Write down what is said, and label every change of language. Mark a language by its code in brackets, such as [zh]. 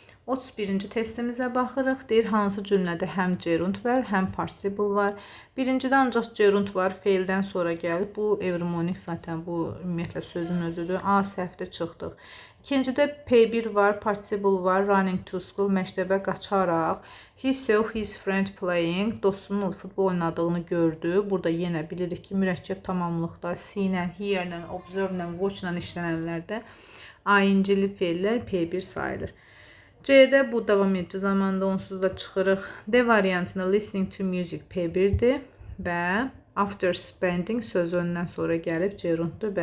[az] 31-ci testimizə baxırıq. Deyir, hansı cümlədə həm gerund var, həm participle var. Birincidə ancaq gerund var, feildən sonra gəlib. Bu evremonik zaten, bu ümumiyyətlə sözün özüdür. A səhvdə çıxdıq. İkincidə P1 var, participle var, running to school, məktəbə qaçaraq. [en] He saw his friend playing, [az] dostunun futbol oynadığını gördü. Burada yenə bilirik ki, mürəkkəb tamamlıqda C ilə, hear ilə, observe ilə, watch ilə işlənənlərdə ing-li feillər P1 sayılır. C'də bu davam edici zamanda onsuz da çıxırıq. D variantında listening to music P1-dir və after spending söz öndən sonra gəlib gerunddur.